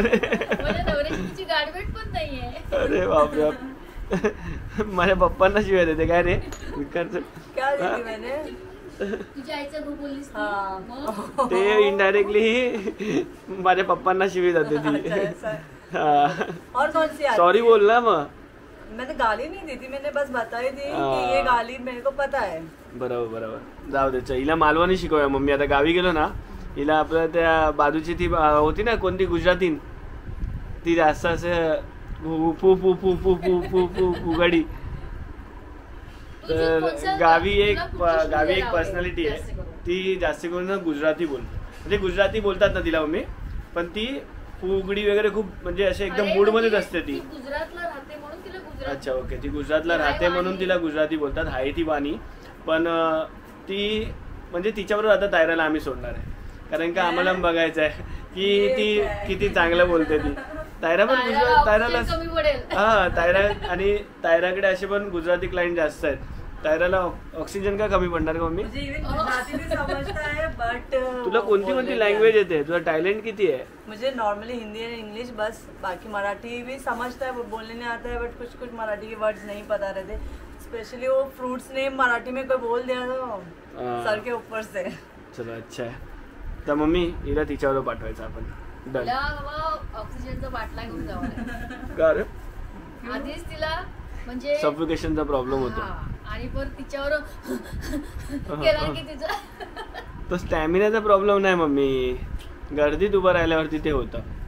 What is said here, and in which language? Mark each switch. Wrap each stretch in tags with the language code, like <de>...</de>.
<mr>माझ्या नवऱ्याची तिची गाडबेट पण नाहीये. अरे बापरे. माझ्या पप्पांना शिव्या देते काय रे?</mr> <hi>क्या देती मैंने?</hi> <mr>तुझ्या आईचं भाऊ बोललीस ते इनडायरेक्टली माझ्या पप्पांना शिवी जाते ती.</mr> <hi>और कौन सी आती</hi> <en>sorry</en> <hi>है?</hi> <mr>बोल ना मग.</mr> <hi>मैंने गाली नहीं दी थी, मैंने बस बताई थी कि ये गाली मेरे को पता है.</hi> <mr>बरोबर जाऊ दे. हिला मालवणी शिकवूया मम्मी. आता गावी गेलो ना हिला आपल्या त्या बाजूची ती होती ना कोणती गुजरातीन ती जास्त असं फू फू फू फू फू फू फू फुगडी. तर गावी एक पर्सनॅलिटी आहे ती जास्त करून ना गुजराती म्हणजे गुजराती बोलतात ना तिला मम्मी, पण ती फुगडी वगैरे खूप म्हणजे असे एकदम मूड मध्येच असते ती. गुजरातला राहते म्हणून तिला गुजराती.</mr> <hi>अच्छा ओके.</hi> <mr>ती गुजरातला राहते म्हणून तिला गुजराती बोलतात. आहे ती बानी, पण ती म्हणजे तिच्याबरोबर आता तायराला आम्ही सोडणार आहे कारण का आम्हाला बघायचं आहे की ती किती चांगलं बोलते. ती तायरा पण तायराला कमी पडेल. हा तायरा आणि तायराकडे असे पण गुजराती क्लायंट जास्त आहेत. तायराला ऑक्सिजन का कमी पडणार का मम्मी?</mr> <hi>मुझे इवन गुजराती भी समझता है बट</hi> <mr>तुला कोणती कोणती लँग्वेज येते? तुझा टॅलेंट किती आहे?</mr> <hi>मुझे नॉर्मली हिंदी और इंग्लिश बस, बाकी मराठी भी समझता है, वो बोलने नहीं आता है, बट कुछ कुछ मराठी के वर्ड्स नहीं पता रहते. स्पेशली वो फ्रूट्स नेम मराठी में कोई बोल दिया तो सर के ऊपर से. चलो अच्छा आहे.</hi> <mr>तर मम्मी हिला तिच्यावर पाठवायचं आपण.</mr> <en>Done.</en> <mr>तिला हवा ऑक्सिजनचा बाटला घेऊन जावा. का रे? आधीच तिला म्हणजे सफोकेशनचा प्रॉब्लेम होतो. हा, आणि परत तिच्यावर केला की तिचं तो स्टॅमिनाचा प्रॉब्लेम नाही मम्मी, गर्दीत उभं राहिल्यावरती ते होतं.</mr>